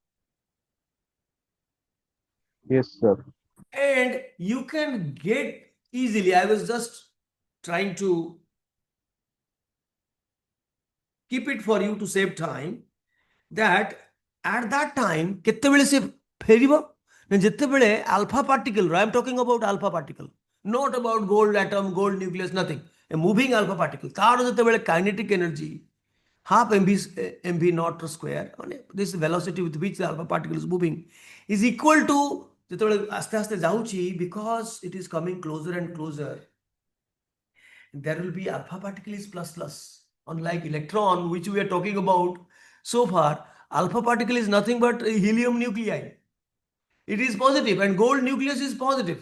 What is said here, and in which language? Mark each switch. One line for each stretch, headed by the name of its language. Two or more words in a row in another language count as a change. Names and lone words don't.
English: Yes, sir. And you can get easily, I was just trying to keep it for you to save time, that at that time
Odia: କେତେବେଳେ ସେ ଫେରିବ ନା ଯେତେବେଳେ
English: alpha particle, I am talking about alpha particle, not about gold atom, gold nucleus, nothing, a moving alpha particle,
Odia: ତାର ଯେତେବେଳେ
English: kinetic energy half mv naught square, this velocity with which the alpha particle is moving, is equal to
Odia: ଯେତେବେଳେ ଆସ୍ତେ ଆସ୍ତେ ଯାଉଛି,
English: because it is coming closer and closer, there will be alpha particle is plus plus. Unlike electron, which we are talking about so far, alpha particle is nothing but helium nuclei. It is positive, and gold nucleus is positive.